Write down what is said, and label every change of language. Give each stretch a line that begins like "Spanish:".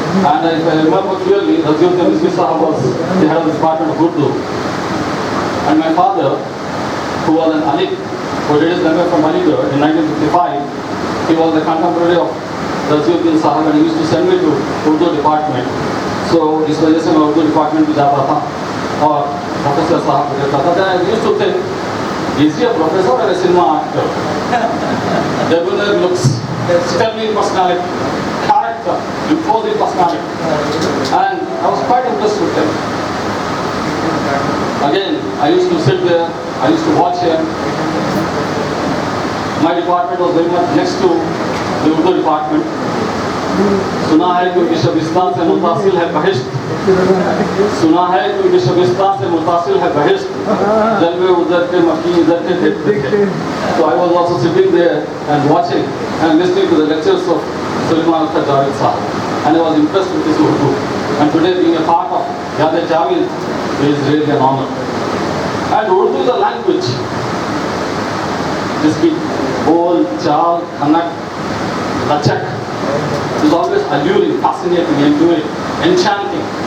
English: And if I remember clearly, Raziuddin Rizvi Sahab was the head of the department of Urdu. And my father, who was an Alip, who did his MA from Aligarh in 1955, he was the contemporary of Raziuddin Sahab and he used to send me to Urdu department.
Hindi: So इस वजह से मैं Urdu department में जाता था और professor साहब को देखता था।
English: I used to think, is he a professor or a cinema actor? Debonair looks, sterling personality, character, imposing personality, and I was quite impressed with him. Again, I used to sit there, I used to watch him. My department was very much next to the Urdu department.
Hindi: सुना है कि उनकी शबिस्तान से मुतासिल है बहिश्त, सुना है कि उनकी शबिस्तान से मुतासिल है बहिश्त, जलवे उधर के मक्की इधर के देखते थे।
English: So I was also sitting there and watching and listening to the lectures of Sulaiman Akhtar Javed Sahab, and I was impressed with his Urdu. And today being a part of Yad Javed is really an honor. And Urdu is a language
Hindi: जिसकी बोल चाल खनक लचक
English: is always alluring, fascinating, enduring, enchanting.